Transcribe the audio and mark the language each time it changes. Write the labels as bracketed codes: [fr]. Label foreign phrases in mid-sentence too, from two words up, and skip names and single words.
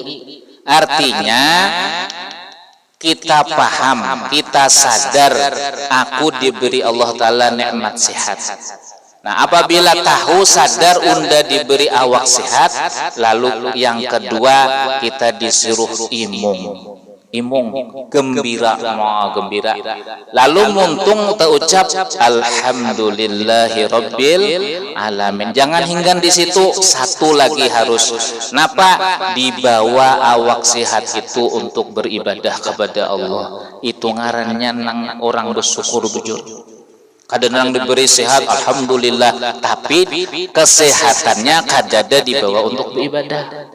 [id] Artinya kita paham, kita sadar aku diberi Allah Ta'ala nikmat sehat. [bjn] Nah apabila tahu sadar unda diberi awak sehat, lalu yang kedua kita disuruh imung, gembira, mau gembira. Lalu muntung terucap [ar] الحمد لله رب العالمين. [bjn] Jangan hinggan di situ, satu lagi harus. Napa? Dibawa awak sehat itu untuk beribadah kepada Allah. Itu ngarannya nang orang bersyukur bujur. Kadang diberi sehat, alhamdulillah, tapi kesehatannya kadada dibawa untuk beribadah.